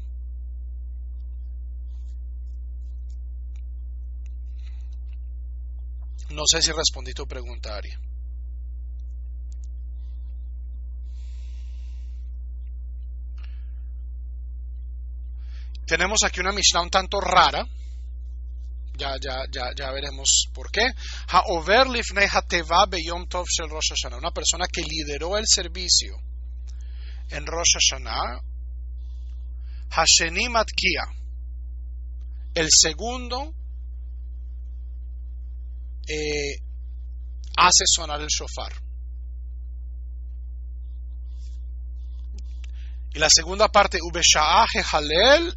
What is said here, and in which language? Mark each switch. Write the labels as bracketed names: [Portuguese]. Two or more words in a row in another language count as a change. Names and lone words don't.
[Spanish] No sé si respondí tu pregunta, Ari. Tenemos aquí una Mishnah un tanto rara. Ya veremos por qué. [Hebrew] העובר לפני התיבה ביום טוב של ראש השנה. [Spanish] Una persona que lideró el servicio en Rosh Hashanah. [Hebrew] השני מתקיע. [Spanish] El segundo hace sonar el shofar. Y la segunda parte, [Hebrew] ובשעת הלל.